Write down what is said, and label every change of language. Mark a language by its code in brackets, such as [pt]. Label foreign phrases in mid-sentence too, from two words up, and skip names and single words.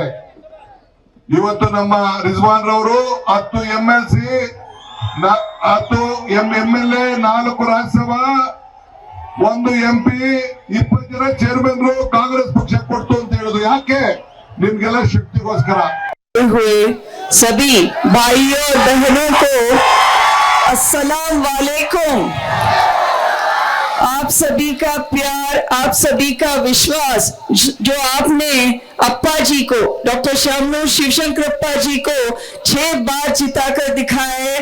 [kn] ಇವತ್ತು ನಮ್ಮ ರಿಜ್ವಾನ್ ರವರು 10 MLC 10 MLA 4 ರಾಜ್ಯಸಭಾ 1 MP 20 ಜನ ಚೇರ್ಮನ್ರು ಕಾಂಗ್ರೆಸ್ ಪಕ್ಷ ಕೊಡ್ತು ಅಂತ ಹೇಳುದು ಯಾಕೆ? ನಿಮ್ಗೆಲ್ಲ ಶಕ್ತಿಗೋಸ್ಕರ. [hi] हुए सभी भाइयों और बहनों को [ar] السلام عليكم. [hi] आप सभी का प्यार, आप सभी का विश्वास जो आपने अप्पा जी को, डॉक्टर शामनूर शिवशंकरप्पा जी को 6 बार जिताकर दिखाया है।